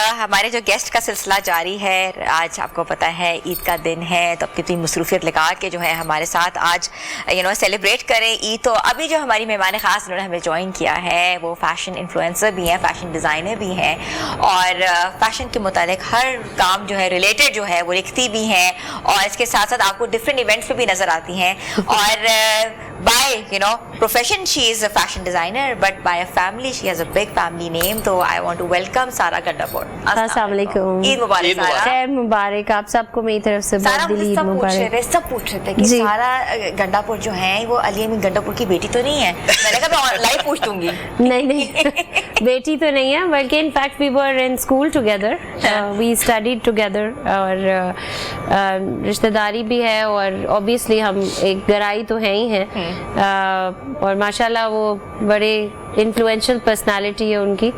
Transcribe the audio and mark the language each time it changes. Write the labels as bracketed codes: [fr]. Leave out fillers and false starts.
[hi] हमारे जो गेस्ट का सिलसिला जारी है। आज आपको पता है ईद का दिन है, तो अब कितनी मसरूफियत लगा के जो है हमारे साथ आज सेलिब्रेट करें ईद। तो अभी जो हमारी मेहमान खास उन्होंने हमें ज्वाइन किया है, वो फैशन इन्फ्लुएंसर भी हैं, फैशन डिज़ाइनर भी हैं, और फैशन के मुतालिक हर काम जो है रिलेटेड जो है वो लिखती भी हैं, और इसके साथ साथ आपको डिफरेंट इवेंट्स पे भी नज़र आती हैं। [en] और by profession she is a fashion designer, but by a family she has a big family name. So I want to welcome Sara Gandapur. [hi] अस्सलाम वालेकुम। ईद मुबारक सारा। ईद मुबारक आप सबको मेरी तरफ से। सारा बहुत दिली ईद मुबारक। सब पूछ रहे थे कि सारा गंडापुर जो है वो अली अमीन गंडापुर की बेटी तो नहीं है? मैंने कहा मैं लाइव पूछ दूंगी। नहीं बेटी तो नहीं है, बल्कि [en] in fact we were in school together, we studied together, [hi] और रिश्तेदारी भी है, और obviously हम एक गराई तो है ही हैं, और माशाल्लाह वो बड़े इन्फ्लुएंशियल पर्सनालिटी है उनकी।